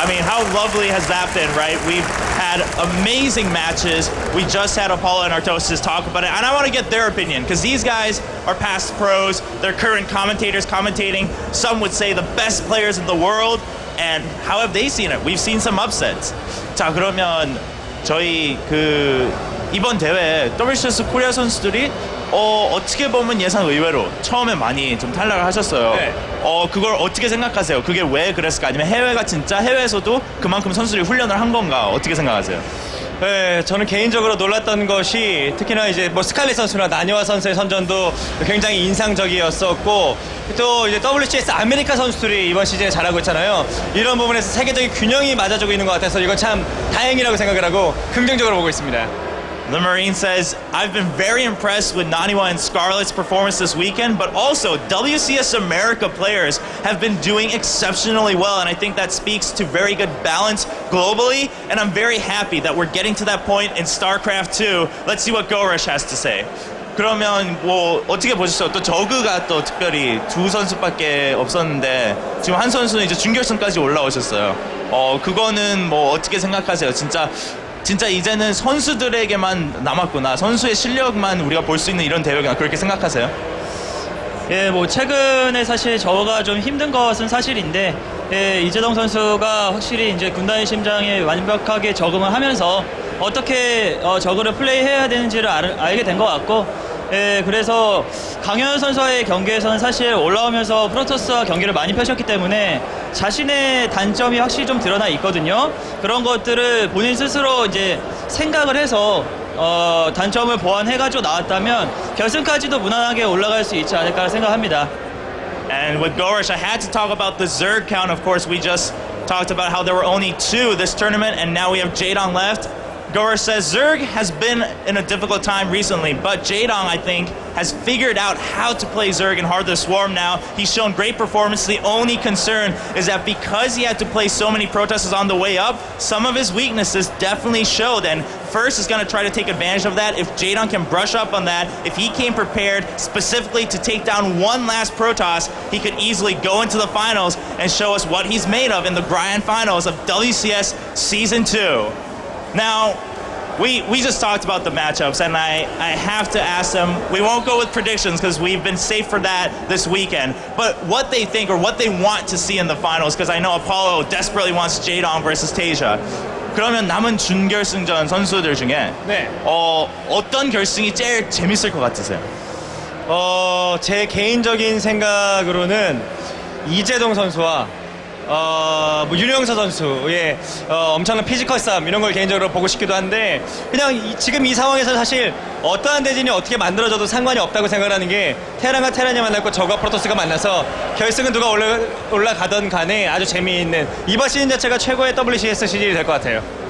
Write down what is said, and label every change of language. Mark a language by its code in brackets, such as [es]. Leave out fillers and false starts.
[en] I mean, how lovely has that been, right? We've had amazing matches. We just had Apollo and Artosis talk about it, and I want to get their opinion because these guys are past pros. They're current commentators commentating. Some would say the best players in the world. And how have they seen it? We've seen some upsets. [ko] 자, 그러면 저희 이번 대회 WCS 코리아 선수들이 어떻게 보면 예상 의외로 처음에 많이 좀 탈락을 하셨어요. 네. 그걸 어떻게 생각하세요? 그게 왜 그랬을까? 아니면 해외가 진짜 해외에서도 그만큼 선수들이 훈련을 한 건가? 어떻게 생각하세요? 네, 저는 개인적으로 놀랐던 것이 특히나 이제 스칼렛 선수나 나니와 선수의 선전도 굉장히 인상적이었었고 또 이제 WCS 아메리카 선수들이 이번 시즌에 잘하고 있잖아요. 이런 부분에서 세계적인 균형이 맞아주고 있는 것 같아서 이건 참 다행이라고 생각을 하고 긍정적으로 보고 있습니다. [en] The Marine says, I've been very impressed with Naniwa and Scarlet's performance this weekend, but also WCS America players have been doing exceptionally well, and I think that speaks to very good balance globally, and I'm very happy that we're getting to that point in StarCraft 2. Let's see what GoRush has to say. [ko] 그러면 뭐 어떻게 보셨어요? 또 저그가 또 특별히 2 선수밖에 없었는데 지금 한 선수는 이제 준결승까지 올라오셨어요. 그거는 뭐 어떻게 생각하세요? 진짜 이제는 선수들에게만 남았구나. 선수의 실력만 우리가 볼 수 있는 이런 대회구나. 그렇게 생각하세요? 예, 뭐 최근에 사실 저가 좀 힘든 것은 사실인데 이재동 선수가 확실히 이제 군단의 심장에 완벽하게 적응을 하면서 어떻게 저그를 플레이해야 되는지를 알게 된 것 같고 그래서 강현 선수와의 경기에서는 사실 올라오면서 프로토스와 경기를 많이 펼쳤기 때문에 자신의 단점이 확실히 좀 드러나 있거든요. 그런 것들을 본인 스스로 이제 생각을 해서 단점을 보완해가지고 나왔다면 결승까지도 무난하게 올라갈 수 있지 않을까 생각합니다. [en] And with Gorish, I had to talk about the Zerg count. Of course, we just talked about how there were only 2 this tournament, and now we have Jaedong left. Gorosh says Zerg has been in a difficult time recently, but Jaedong, I think, has figured out how to play Zerg in Heart of the Swarm now. He's shown great performance. The only concern is that because he had to play so many protesters on the way up, some of his weaknesses definitely showed, and First is going to try to take advantage of that. If Jaedong can brush up on that, if he came prepared specifically to take down one last Protoss, he could easily go into the finals and show us what he's made of in the grand finals of WCS Season 2. Now, we just talked about the matchups, and I have to ask them, we won't go with predictions because we've been safe for that this weekend, but what they think or what they want to see in the finals, because I know Apollo desperately wants Jaedong versus Tasia. [ko] 그러면 남은 준결승전 선수들 중에 네. 어떤 결승이 제일 재밌을 것 같으세요? 제 개인적인 생각으로는 이재동 선수와 윤영서 선수의 엄청난 피지컬 싸움 이런 걸 개인적으로 보고 싶기도 한데 그냥 지금 이 상황에서 사실 어떠한 대진이 어떻게 만들어져도 상관이 없다고 생각하는 게 테란과 테란이 만났고 저가 프로토스가 만나서 결승은 누가 올라가던 간에 아주 재미있는 이번 시즌 자체가 최고의 WCS 시즌이 될 것 같아요.